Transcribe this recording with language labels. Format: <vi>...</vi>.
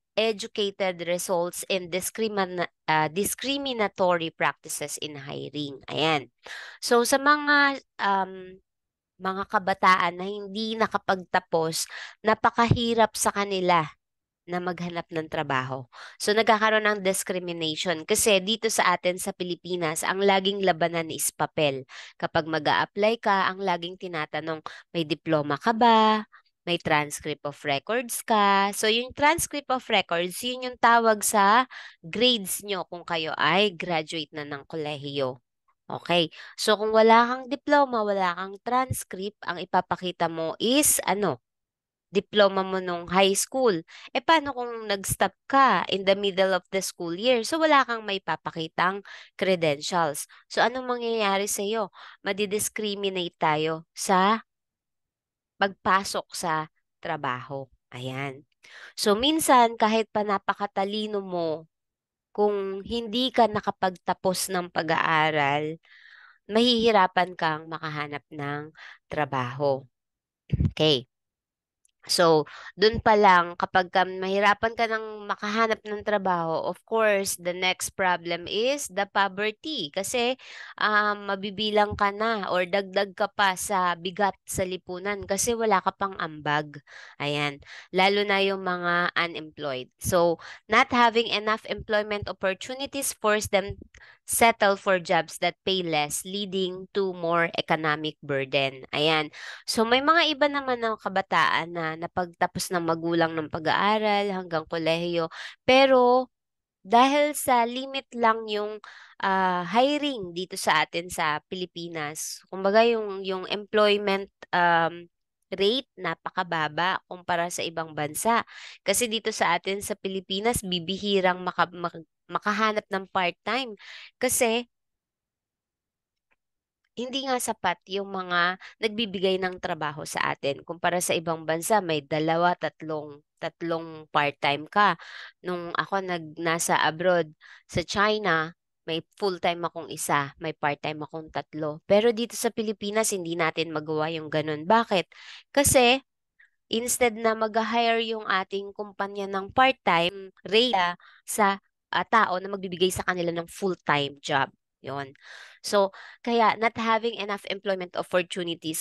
<en>uneducated results in discriminatory practices in hiring.</en> <tl>Ayan. So sa mga kabataan na hindi nakapagtapos, napakahirap sa kanila na maghanap ng trabaho. So nagkakaroon ng discrimination kasi dito sa atin sa Pilipinas, ang laging labanan is papel. Kapag mag-a-apply ka, ang laging tinatanong, may diploma ka ba? May transcript of records ka? So yung transcript of records, yun yung tawag sa grades nyo kung kayo ay graduate na ng kolehiyo. Okay. So kung wala kang diploma, wala kang transcript, ang ipapakita mo is ano? Diploma mo nung high school. Paano kung nag-stop ka</tl> <en>in the middle of the school year?</en> <tl>So, wala kang may papakitang credentials. So, anong mangyayari sa iyo? Madidiscriminate tayo sa pagpasok sa trabaho. Ayan. So, minsan, kahit pa napakatalino mo, kung hindi ka nakapagtapos ng pag-aaral, mahihirapan kang makahanap ng trabaho. Okay. So, dun pa lang, kapag mahirapan ka ng makahanap ng trabaho,</tl> <en>of course, the next problem is the poverty.</en> <tl>Kasi mabibilang ka na or dagdag ka pa sa bigat sa lipunan kasi wala ka pang ambag. Ayan. Lalo na yung mga unemployed.</tl> <en>So, not having enough employment opportunities force them settle for jobs that pay less, leading to more economic burden.</en> <tl>Ayan. So may mga iba naman ng kabataan na napagtapos ng magulang ng pag-aaral hanggang kolehiyo, pero dahil sa limit lang yung hiring dito sa atin sa Pilipinas, kumbaga yung employment rate napakababa kumpara sa ibang bansa. Kasi dito sa atin sa Pilipinas, bibihirang makahanap ng part-time. Kasi hindi nga sapat yung mga nagbibigay ng trabaho sa atin. Kumpara sa ibang bansa, may dalawa, tatlong part-time ka. Nung ako nasa abroad, sa China, may full-time akong isa, may part-time akong tatlo. Pero dito sa Pilipinas, hindi natin magawa yung ganun. Bakit? Kasi instead na mag-hire yung ating kumpanya ng part-time rate sa tao na magbibigay sa kanila ng full-time job. Yon. So, kaya</tl> <en>not having enough employment opportunities.</en>